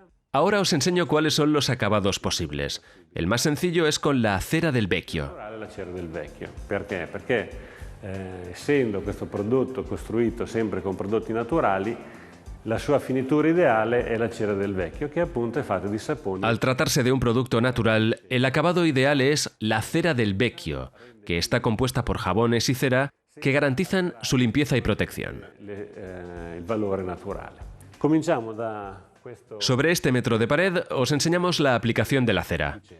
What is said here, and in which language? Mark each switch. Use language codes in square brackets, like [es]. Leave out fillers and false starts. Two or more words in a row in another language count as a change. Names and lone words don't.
[es] Ahora os enseño cuáles son los acabados posibles. El más sencillo es con la cera del vecchio. [it] La cera del vecchio. Perché? Perché essendo questo prodotto costruito sempre con prodotti naturali, la sua finitura ideale è la cera del vecchio, che appunto è fatta di saponi. [es] Al tratarse de un producto natural, el acabado ideal es la cera del vecchio, que está compuesta por jabones y cera que garantizan su limpieza y protección. [it] Il valore naturale. Cominciamo da questo... [es] Sobre este metro de pared os enseñamos la aplicación de la cera.